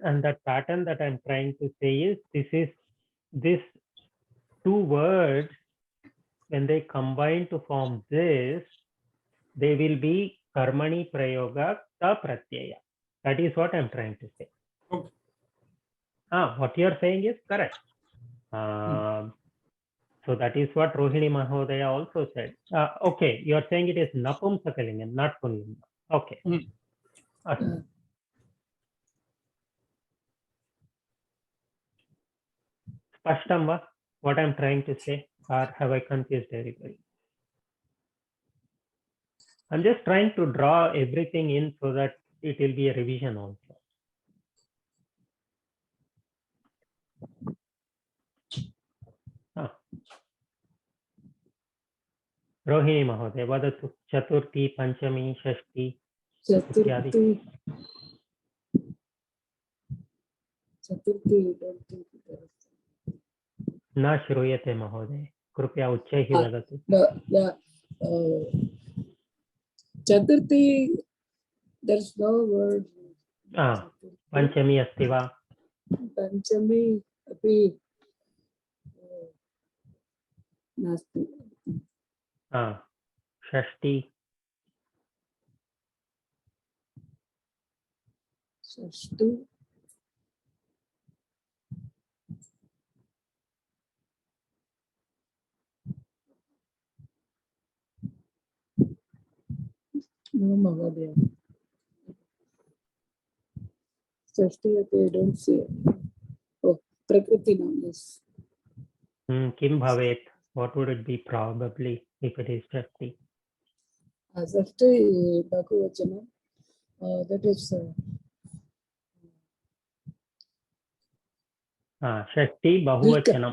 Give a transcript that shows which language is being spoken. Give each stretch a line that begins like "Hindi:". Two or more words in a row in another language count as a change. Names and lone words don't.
English: And that pattern that I'm trying to say is this two words, when they combine to form this, they will be
Sanskrit: कर्मणि प्रयोग त प्रत्यय.
English: That is what I'm trying to say. Okay. What you're saying is correct. So that is what Rohini Mahodaya also said. Okay, you're saying it is Napumsakalingam, not Pullingam.
Sanskrit: Okay. स्पष्टं वा?
English: What I'm trying to say, or have I confused everybody? I'm just trying to draw everything in so that it will be a revision also.
Sanskrit: रोहिणी महोदय, वदतु चतुर्थी, पञ्चमी, षष्ठी. Chaturthi, न श्रूयते महोदय. कृपया उच्चैः वदतु. Chaturthi,
English: there's no word.
Sanskrit: पञ्चमी अस्ति वा? पञ्चमी अपि नास्ति. Shashti. Shashti.
English: No, Mahodaya.
Sanskrit: Shashti,
English: I don't see it. Oh, Prakriti now, yes.
Sanskrit: किं भवेत्?
English: What would it be probably if it is Shashti?
Sanskrit: षष्ठी बहुवचनम्.
English: That is
Sanskrit: षष्ठी बहुवचनम्.